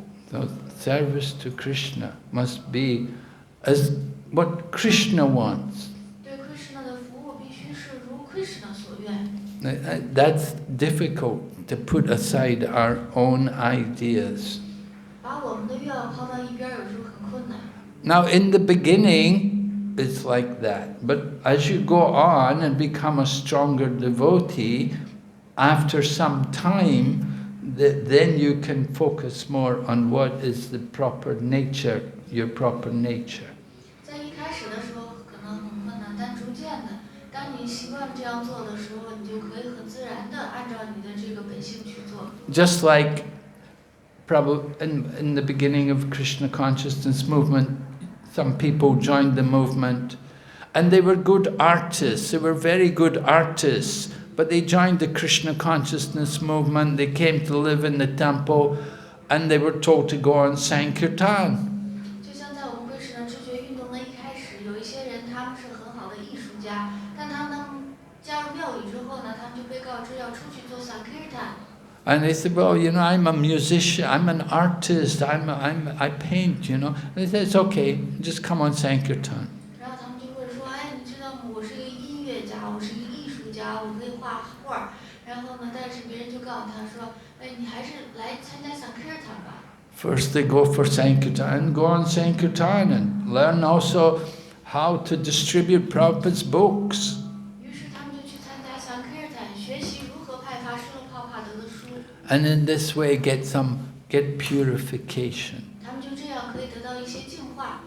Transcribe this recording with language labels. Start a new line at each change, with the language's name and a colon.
English: So service to Krishna must be as what Krishna wants.
Chinese: 对 Krishna 的服务必须是如 Krishna 所愿。
English: That's difficult to put aside our own ideas.
Chinese: 把我们的愿望抛到一边，有时候很困难。
English: Now, in the beginning, it's like that. But as you go on and become a stronger devotee, after some time, then you can focus more on what is the proper nature, your proper nature.
Chinese: 在一开始的时候可能很困难，但逐渐的，当你习惯这样做的时候，你就可以很自然的按照你的这个本性去做。
English: Just like probably in the beginning of Krishna consciousness movement, some people joined the movement and they were good artists, they were very good artists, but they joined the Krishna consciousness movement, they came to live in the temple and they were told to go on Sankirtan.
Chinese: 就像在我们 Krishna 知觉运动的一开始，有一些人他们是很好的艺术家，但他们加入庙里之后呢，他们就被告知要出去做 Sankirtan。
English: And they said, well, you know, I'm a musician, I'm an artist, I paint, you know. And they said, it's okay, just come on Sankirtan.
Chinese: 然后他们就会说，哎，你知道吗？我是一个音乐家，我是一个艺术家，我可以画画。然后呢，但是别人就告诉他说，哎，你还是来参加 Sankirtan 吧。
English: First they go for Sankirtan, go on Sankirtan and learn also how to distribute Prabhupada's books.
Chinese: 于是他们就去参加 Sankirtan， 学习如何派发施罗帕帕德的书。
English: And in this way get purification.
Chinese: 他们就这样可以得到一些净化。